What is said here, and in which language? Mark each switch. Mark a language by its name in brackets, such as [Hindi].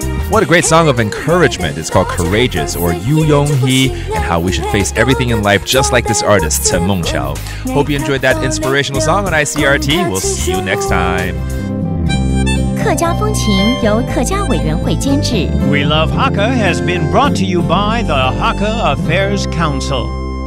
[English] What a great song of encouragement. It's called Courageous, or Yu Yong Hee, and how we should face everything in life just like this artist, Chen Mengqiao. Hope you enjoyed that inspirational song on ICRT. We'll see you next time. [Chinese] 客家风情由客家委员会监制。 [English] We Love Hakka has been brought to you by the Hakka Affairs Council.